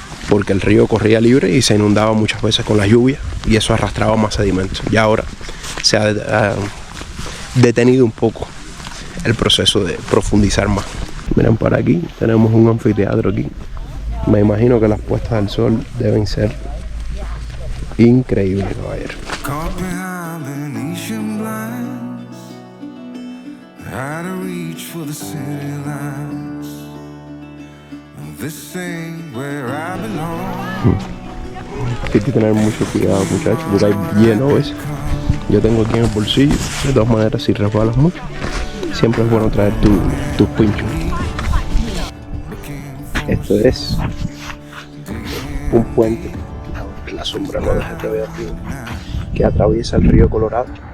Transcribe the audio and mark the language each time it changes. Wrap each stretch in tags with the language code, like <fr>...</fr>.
<es>Porque el río corría libre y se inundaba muchas veces con la lluvia y eso arrastraba más sedimentos. Y ahora se ha detenido un poco el proceso de profundizar más. Miren, por aquí tenemos un anfiteatro aquí. Me imagino que las puestas del sol deben ser increíbles, caballero.</es> <en>Caught behind Venetian blinds, out of reach for the city lights. This ain't where I belong.</en> <es>Hay que tener mucho cuidado, muchachos, porque hay hielo, ¿ves? Yo tengo aquí en el bolsillo. De todas maneras, si resbalas mucho, siempre es bueno traer tus pinchos. Esto es un puente, la sombra no deja que vea aquí, que atraviesa el río Colorado.</es>